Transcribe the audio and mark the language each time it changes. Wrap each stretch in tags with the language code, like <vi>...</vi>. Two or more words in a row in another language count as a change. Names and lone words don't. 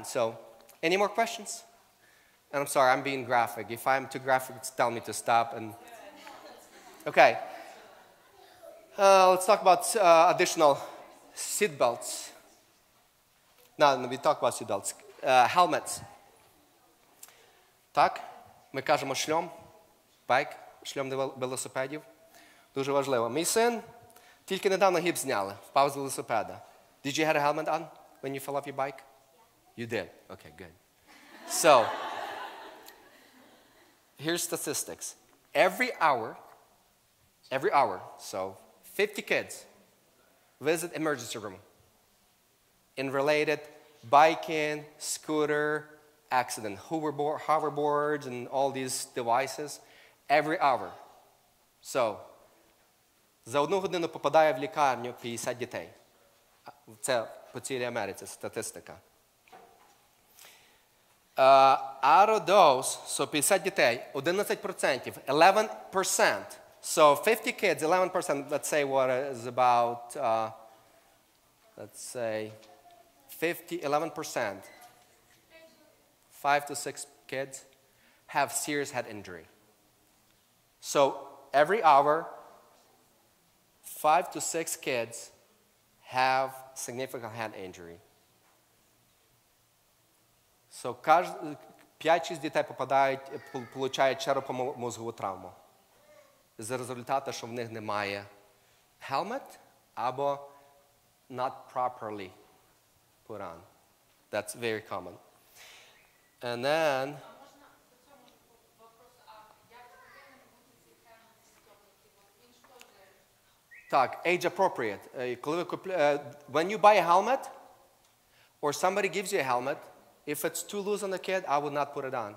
<en>So, any more questions? And I'm sorry, I'm being graphic. If I'm too graphic, tell me to stop. Okay. Let's talk about additional seat belts. No, we talk about seat belts. Helmets.</en> <uk>Так, ми кажемо шльом, байк, шльом для велосипедів. Дуже важливо. Мій син тільки недавно гіпс зняли, впав з велосипеда.</uk> <en>Did you have a helmet on when you fell off your bike? You did? Okay, good. So, here's statistics. Every hour, so 50 kids visit emergency room in related biking, scooter, accident, hoverboards, and all these devices every hour. So,</en> <uk>за одну годину попадає в лікарню 50 дітей. Це по цілій Америці статистика.</uk> <en>Out of those, so 50 дітей, 11%, 11%. So 50 kids, 11%, let's say what is about, let's say 11%, 5 to 6 kids have serious head injury. So every hour, 5 to 6 kids have significant head injury.</en> <uk>So 5-6 дітей получають черепно-мозгову травму. За результату, що в них немає helmet або</uk> <en>not properly put on. That's very common. And then так, age appropriate. When you buy a helmet or somebody gives you a helmet, if it's too loose on the kid, I would not put it on.</en>